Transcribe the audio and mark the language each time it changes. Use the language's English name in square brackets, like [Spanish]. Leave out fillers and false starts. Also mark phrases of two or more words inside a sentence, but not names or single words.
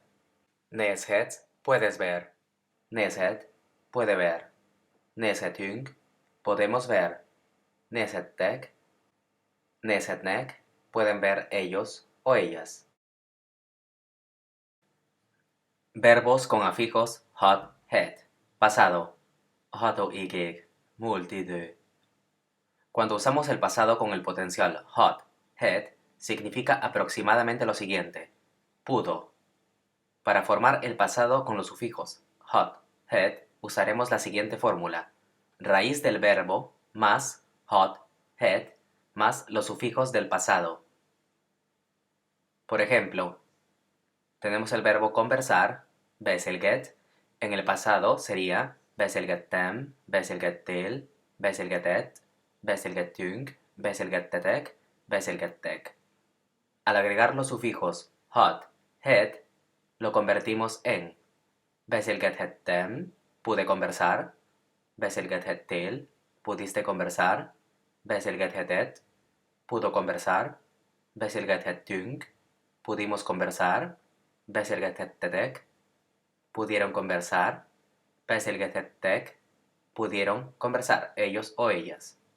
[Spanish] Nézhetsz, puedes ver. Nézhet, puede ver. Nézhetünk, podemos ver. [Hungarian] Nézhettek, nézhetnek, [Spanish] pueden ver ellos o ellas. Verbos con afijos [Hungarian] hot, het. [Spanish] Pasado. [Hungarian] Hatóigig, múlt idő. [Spanish] Cuando usamos el pasado con el potencial [Hungarian] hot, het, [Spanish] significa aproximadamente lo siguiente. Pudo. Para formar el pasado con los sufijos [Hungarian] hot, het, [Spanish] usaremos la siguiente fórmula. Raíz del verbo más [Hungarian] hot, het, [Spanish] más los sufijos del pasado. Por ejemplo, tenemos el verbo conversar, beszélget. En el pasado sería [Hungarian] beszélgettem, beszélgettél, beszélgetett, beszélgettünk, beszélgettetek, beszélgettek. [Spanish] Al agregar los sufijos hot, het, lo convertimos en beszélgethettem, pude conversar, beszélgethettél, pudiste conversar, beszélgethetett, pudo conversar, beszélgethettünk, pudimos conversar, beszélgethettetek, pudieron conversar, beszélgethettek, pudieron conversar ellos o ellas.